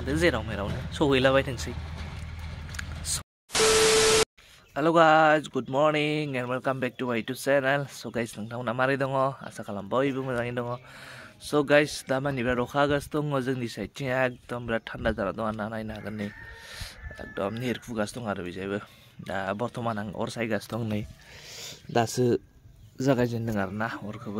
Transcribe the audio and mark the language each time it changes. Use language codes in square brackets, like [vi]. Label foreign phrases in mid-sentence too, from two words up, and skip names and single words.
[brx] होदो जेराव मेरावनो सहैलाबायथोंसै। [en] Hello guys, good morning and welcome back to my YouTube channel. So guys, [brx] नोंथांमोना मारै दङ? आसा खालाम बयबो मोजाङैनो दङ। [en] So guys, [brx] दा मानि बिराद अखा हागासिनो दङ जोंनि साइडथिं एकदम बिराद थान्दा जाना दं आरोना नायनो हागोन नै। एकदम निरखुगासिनो दं आरो बिजायबो। दा बर्थमान आं अर सायगासिनो दं नै। दासो जागायजेनदों आरोना अरखौबो।